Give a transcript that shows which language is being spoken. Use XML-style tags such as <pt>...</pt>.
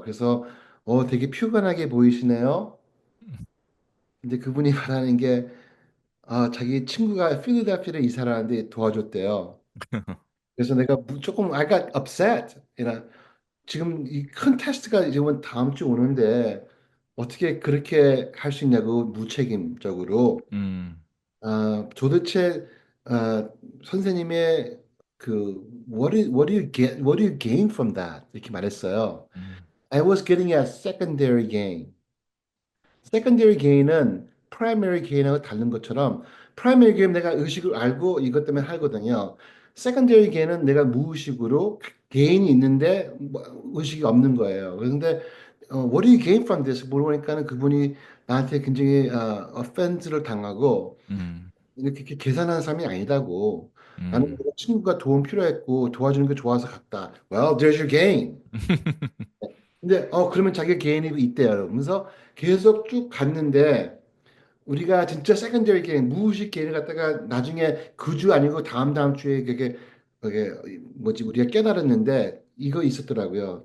<ko>그래서 되게 피곤하게 보이시네요. 근데 그분이 말하는 게 자기 친구가 필라델피아를 이사를 하는데 도와줬대요. 그래서 내가 조금</ko> <en>I got upset.</en> <ko>지금 이 큰 테스트가 지금 다음 주 오는데 어떻게 그렇게 할 수 있냐고 무책임적으로 음, 도대체 선생님의 그</ko> <en>what do you gain from that</en> <ko>이렇게 말했어요. 음,</ko> <en>I was getting a secondary gain.</en> <ko>secondary gain은 primary gain하고 다른 것처럼 primary gain 내가 의식을 알고 이것 때문에 하거든요. secondary gain은 내가 무의식으로 gain이 있는데 뭐 의식이 없는 거예요.</ko> <en>그런데 what do you gain from this?</en> <ko>물어보니까는 그분이 나한테 굉장히 offense를 당하고 음, 이렇게 계산하는 사람이 아니다고. 나는 음. 친구가 도움 필요했고 도와주는 게 좋아서 갔다.</ko> <en>Well, there's your gain.</en> <ko>근데 그러면 자기가 개인이 있대요. 그러면서 계속 쭉 갔는데 우리가 진짜 세컨더리 게임, 무의식 게임을 갖다가 나중에 그 주 아니고 다음 주에 그게 뭐지 우리가 깨달았는데 이거 있었더라고요.</ko>